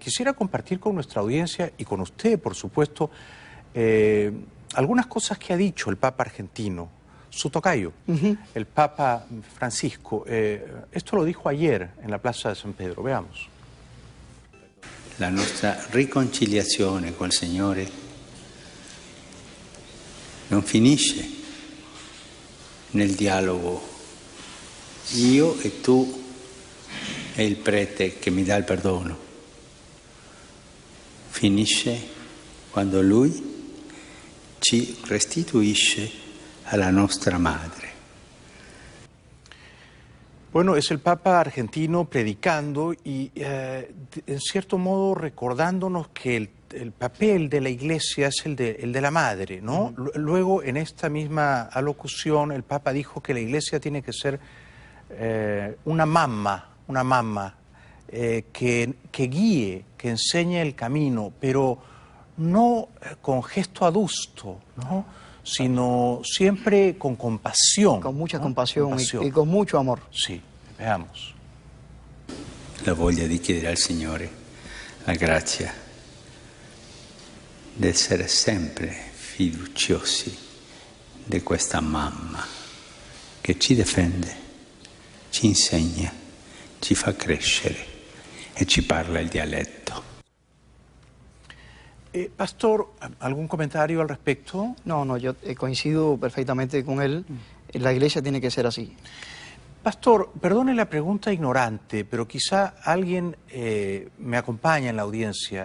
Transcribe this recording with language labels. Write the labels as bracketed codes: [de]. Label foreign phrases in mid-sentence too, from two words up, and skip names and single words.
[es] Quisiera compartir con nuestra audiencia y con usted, por supuesto, algunas cosas que ha dicho el Papa argentino, su tocayo, el Papa Francisco. Esto lo dijo ayer en la Plaza de San Pedro. Veamos. [it] La nostra riconciliazione col Signore non finisce nel dialogo io e tu e il prete che mi dà il perdono. Finisce quando lui ci restituisce alla nostra madre. [es] Bueno, es el Papa argentino predicando y en cierto modo recordándonos que el papel de la Iglesia es el de la madre, ¿no? Luego, en esta misma alocución, el Papa dijo que la Iglesia tiene que ser una mamá que guíe, que enseñe el camino, pero no con gesto adusto, ¿no? Sino siempre con compasión. Con mucha ¿no? compasión. Y con mucho amor. Sì, veamos. [it] La voglia di chiedere al Signore la grazia di essere sempre fiduciosi di questa mamma che ci difende, ci insegna, ci fa crescere e ci parla il dialetto. [es] Pastor, ¿algún comentario al respecto? No, yo coincido perfectamente con él. La Iglesia tiene que ser así. Pastor, perdone la pregunta ignorante, pero quizá alguien me acompaña en la audiencia.